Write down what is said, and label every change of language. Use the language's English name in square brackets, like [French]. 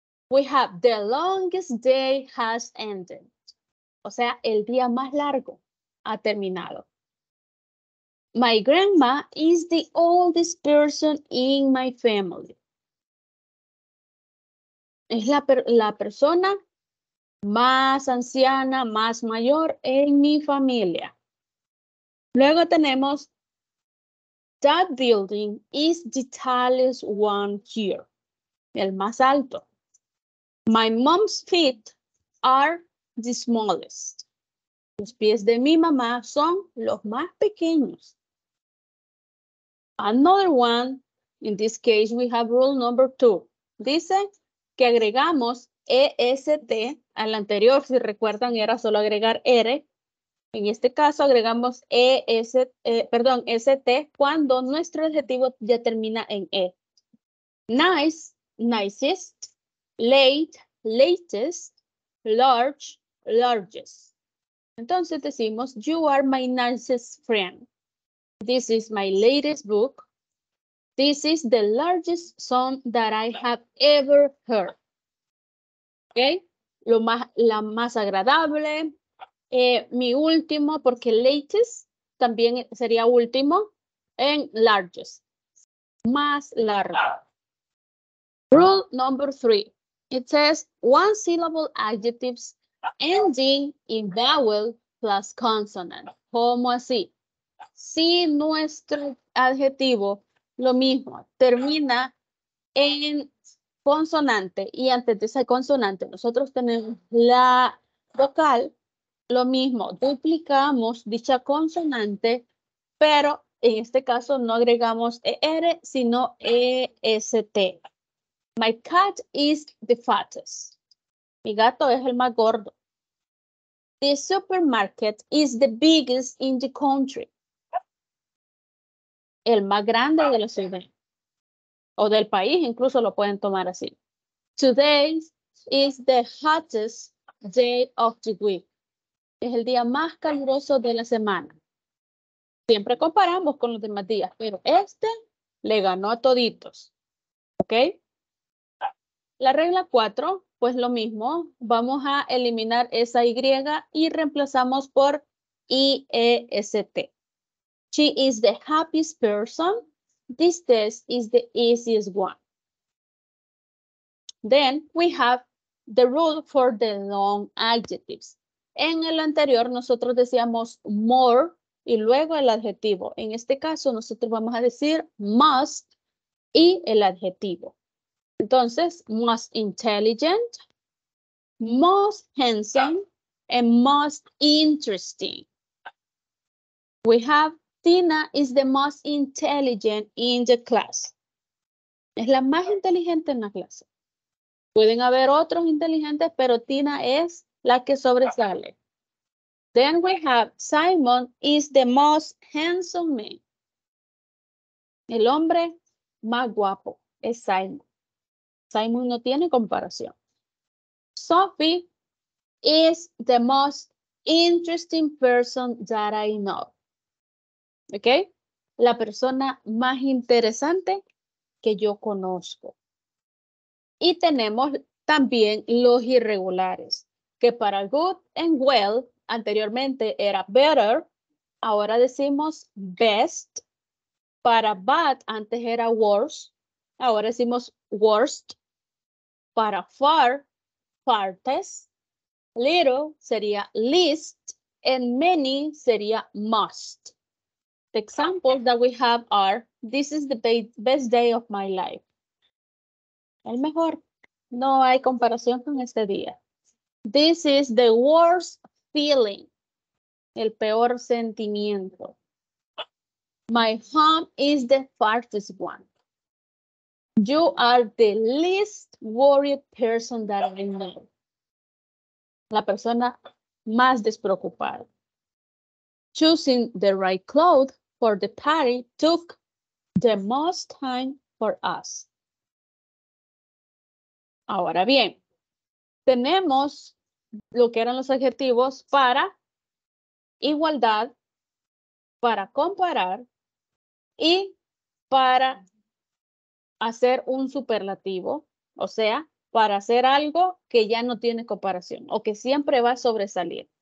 [English] We have the longest day has ended. [Spanish] O sea, el día más largo ha terminado. [English] My grandma is the oldest person in my family. [Spanish] Es la persona más anciana, más mayor en mi familia. Luego tenemos, [English] that building is the tallest one here. [Spanish] El más alto. [English] My mom's feet are the smallest. [Spanish] Los pies de mi mamá son los más pequeños. [English] Another one, in this case we have rule number 2. [Spanish] Dice que agregamos EST al anterior, si recuerdan era solo agregar R. En este caso agregamos ST cuando nuestro adjetivo ya termina en E. [English] Nice, nicest, late, latest, large, largest. [Spanish] Entonces decimos, [English] you are my nicest friend. This is my latest book. This is the largest song that I have ever heard. [Spanish] ¿Ok? La más agradable. Mi último, porque latest también sería último. [English] En largest. [Spanish] Más largo. [English] Rule number 3. It says one syllable adjectives ending in vowel plus consonant. [Spanish] ¿Cómo así? Si nuestro adjetivo, lo mismo, termina consonante y antes de esa consonante nosotros tenemos la vocal, lo mismo, duplicamos dicha consonante, pero en este caso no agregamos ER, sino EST. [English] My cat is the fattest. [Spanish] Mi gato es el más gordo. [English] The supermarket is the biggest in the country. [Spanish] El más grande de la ciudad. O del país, incluso lo pueden tomar así. [English] Today is the hottest day of the week. [Spanish] Es el día más caluroso de la semana. Siempre comparamos con los demás días, pero este le ganó a toditos. ¿Ok? La regla 4, pues lo mismo. Vamos a eliminar esa Y y reemplazamos por IEST. [English] She is the happiest person. This test is the easiest one. Then we have the rule for the long adjectives. [Spanish] En el anterior nosotros decíamos more y luego el adjetivo. En este caso nosotros vamos a decir must y el adjetivo. Entonces, [English] most intelligent, most handsome, and most interesting. We have Tina is the most intelligent in the class. [Spanish] Es la más inteligente en la clase. Pueden haber otros inteligentes, pero Tina es la que sobresale. [English] Then we have Simon is the most handsome man. [Spanish] El hombre más guapo es Simon. Simon no tiene comparación. [English] Sophie is the most interesting person that I know. ¿Ok? [Spanish] La persona más interesante que yo conozco. Y tenemos también los irregulares, que para good and well, anteriormente era better, ahora decimos best. Para bad, antes era worse, ahora decimos worst. Para far, farthest. Little sería least, and many sería must. [English] The examples that we have are, this is the best day of my life. [Spanish] El mejor. No hay comparación con este día. [English] This is the worst feeling. [Spanish] El peor sentimiento. [English] My home is the farthest one. You are the least worried person that I know. [Spanish] La persona más despreocupada. [English] Choosing the right clothes for the party took the most time for us. [Spanish] Ahora bien, tenemos lo que eran los adjetivos para igualdad, para comparar y para hacer un superlativo, o sea, para hacer algo que ya no tiene comparación o que siempre va a sobresalir.